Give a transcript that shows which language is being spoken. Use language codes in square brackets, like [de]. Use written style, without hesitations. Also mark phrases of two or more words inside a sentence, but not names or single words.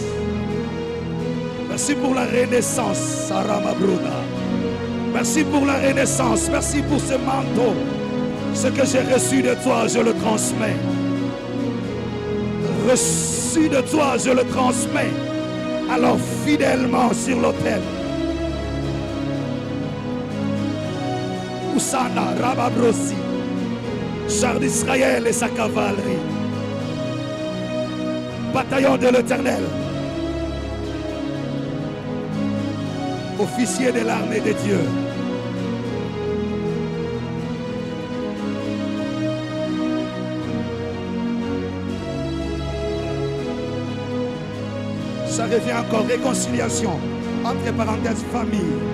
[fr] Merci pour la renaissance, Sarah Mabroda. Merci pour la renaissance. Merci pour ce manteau. Ce que j'ai reçu de toi, je le transmets. Reçu de toi, je le transmets. Alors fidèlement sur l'autel. Oussana, Rababrossi, char d'Israël et sa cavalerie. Bataillon de l'Éternel. Officier de l'armée de Dieu. Ça revient encore, réconciliation, entre parenthèses, famille.